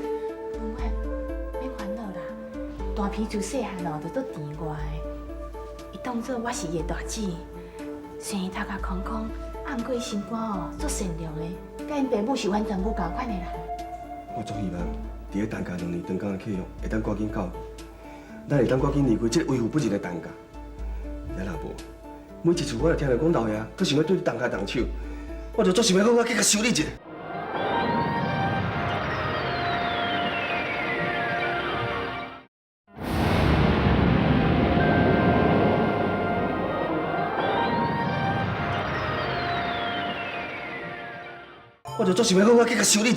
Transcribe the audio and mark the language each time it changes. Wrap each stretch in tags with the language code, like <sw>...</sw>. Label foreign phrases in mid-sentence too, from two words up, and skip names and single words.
<nan>文婉，免烦恼啦，大片自细汉哦就做甜我的，伊当做我是伊的大姊，虽然头壳空空，啊，毋过伊心肝哦足善良的，甲因爸母是完全无共款的啦。我足希望伫咧陈家2年长工的契约会当赶紧到，咱会当赶紧离开这个为富不仁的陈家。也若无，每一次我若听到讲老爷佫想要对你动下动手，我就足想要好好去甲修理一下。我就足想要好好去甲修理一下。</nan>